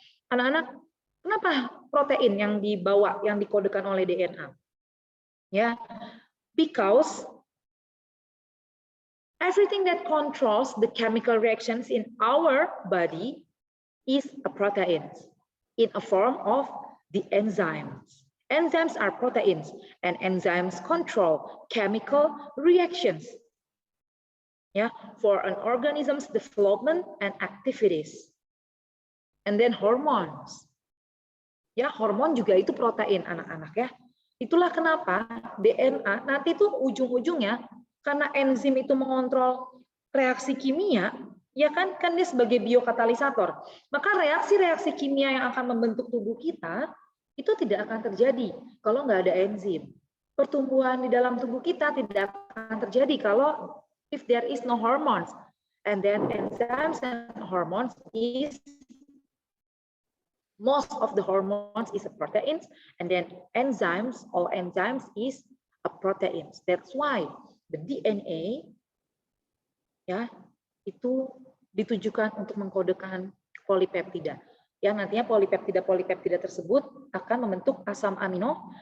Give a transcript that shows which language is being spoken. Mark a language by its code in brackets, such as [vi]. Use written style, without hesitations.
[id] Anak-anak, kenapa protein yang dibawa, yang dikodekan oleh DNA? [en] Ya, because everything that controls the chemical reactions in our body is a protein in a form of the enzymes. Enzymes are proteins, and enzymes control chemical reactions. Yeah, for an organism's development and activities. And then hormones. [id] Ya, hormon juga itu protein anak-anak ya. Itulah kenapa DNA nanti tuh ujung-ujungnya karena enzim itu mengontrol reaksi kimia, ya kan dia sebagai biokatalisator. Maka reaksi-reaksi kimia yang akan membentuk tubuh kita itu tidak akan terjadi kalau nggak ada enzim. Pertumbuhan di dalam tubuh kita tidak akan terjadi kalau [en] if there is no hormones. And then enzymes and hormones is most of the hormones is a proteins, and then enzymes, all enzymes is a proteins. That's why the DNA [id] ya itu ditujukan untuk mengkodekan polipeptida. Yang nantinya polipeptida tersebut akan membentuk asam amino.